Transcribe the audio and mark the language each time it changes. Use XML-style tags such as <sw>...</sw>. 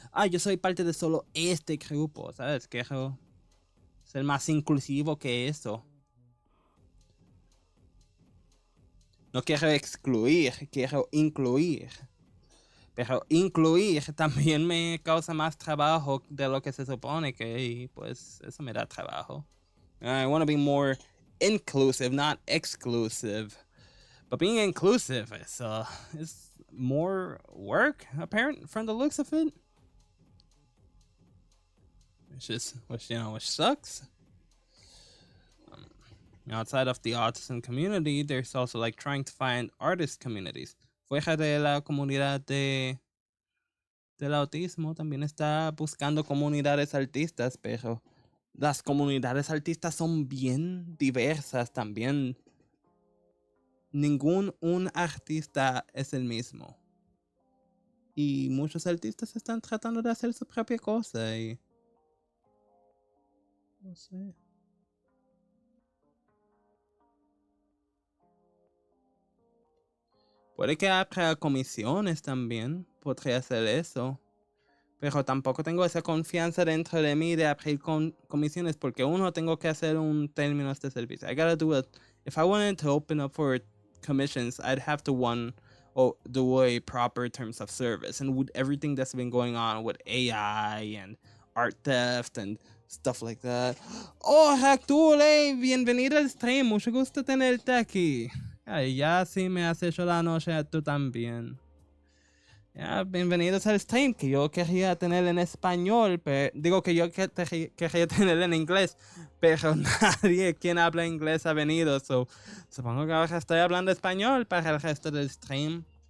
<es>yo soy parte de solo este grupo, ¿sabes? Quiero ser más inclusivo que eso. No quiero excluir, quiero incluir. Pero incluir también me causa más trabajo de lo que se supone que, y pues eso me da trabajo.</es> <en>I want to be more inclusive, not exclusive. But being inclusive is more work, apparent from the looks of it. Which sucks. Outside of the autism community, there's also like trying to find artist communities.</en> <es>Fuera de la comunidad del autismo, también está buscando comunidades artistas, pero las comunidades artistas son bien diversas también. Un artista es el mismo. Y muchos artistas están tratando de hacer su propia cosa y... no sé. Puede que haya comisiones también. Podría hacer eso. Pero tampoco tengo esa confianza dentro de mí de abrir comisiones porque uno tengo que hacer un término de servicio.</es> <en>I gotta do it. If I wanted to open up for commissions, I'd have to do a proper terms of service. And with everything that's been going on with AI and art theft and stuff like that.</en> <es>Oh, Hector, bienvenido al stream. Mucho gusto tenerte aquí. Ay, ya sí me has hecho la noche tú también. Bienvenidos al stream que yo quería tener en español, pero digo que yo quería tener en inglés, pero nadie quien habla inglés ha venido, supongo que ahora estoy hablando español para el resto del stream.</es>